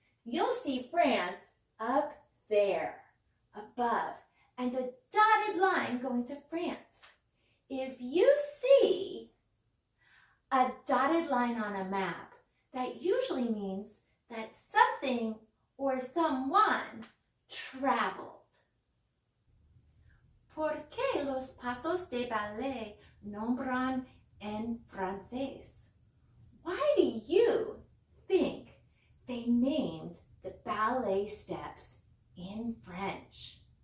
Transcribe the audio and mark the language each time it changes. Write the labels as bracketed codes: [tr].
[en] You'll see France up there, above, and a dotted line going to France. If you see a dotted line on a map, that usually means that something or someone traveled. [es] ¿Por qué los pasos de ballet nombran en francés? [en] Why do you think they named the ballet steps in French?